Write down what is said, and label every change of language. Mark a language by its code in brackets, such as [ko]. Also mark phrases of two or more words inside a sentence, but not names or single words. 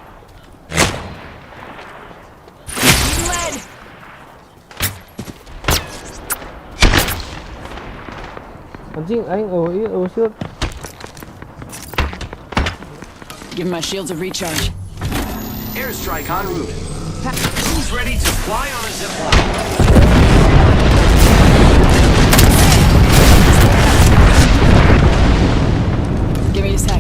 [en] Lead! [su] Anjing aing ieu shield. [en] Give my shields a recharge. Airstrike en route. Who's ready to fly on a zip line? Give me a sec.